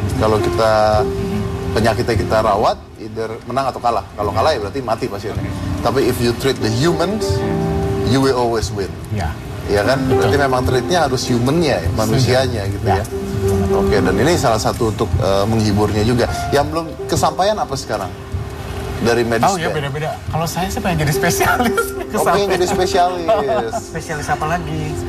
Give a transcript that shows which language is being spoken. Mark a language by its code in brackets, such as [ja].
[id] Kalau kita penyakitnya kita rawat, either menang atau kalah. Kalau kalah ya berarti mati pasiennya. [en] Tapi if you treat the humans, you will always win. [id] Ya. Iya kan? Berarti memang treatnya harus humannya, manusianya gitu ya. Oke, dan ini salah satu untuk menghiburnya juga. Yang belum kesampaian apa sekarang? Dari medis. Oh ya beda-beda. Kalau saya sih pengen jadi spesialis. Pengen jadi spesialis. Spesialis apa lagi?